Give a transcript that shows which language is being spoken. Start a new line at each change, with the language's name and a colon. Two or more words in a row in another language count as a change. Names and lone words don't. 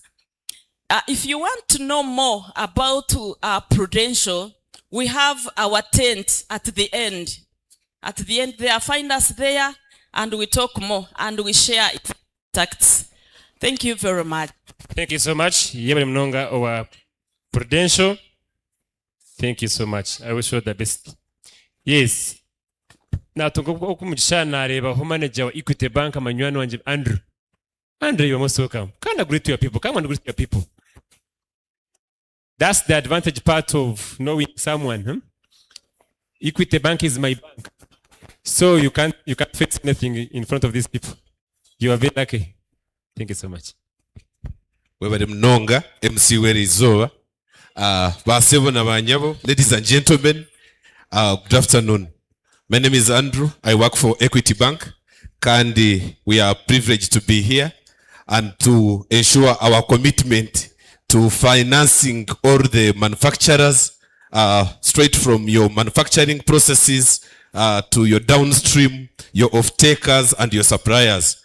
English: If you want to know more about Prudential, we have our tent at the end. At the end there, find us there and we talk more and we share contacts. Thank you very much. Thank you so much.
Nyankole: Yebale mnonga owa Prudential.
English: Thank you so much. I wish you all the best. Yes.
Nyankole: Natunga okumugisha nareba ho manager wa Equity Bank amanywani wanje Andrew.
English: Andrew, you are most welcome. Come and greet your people. Come and greet your people. That's the advantage part of knowing someone. Equity Bank is my bank. So you can't fix anything in front of these people. You are very lucky. Thank you so much.
Nyankole: Webale mnonga MC Werizoa.
Ganda: Basebo na banyabo.
English: Ladies and gentlemen, good afternoon. My name is Andrew. I work for Equity Bank. Kandi, we are privileged to be here and to ensure our commitment to financing all the manufacturers straight from your manufacturing processes to your downstream, your off-takers and your suppliers.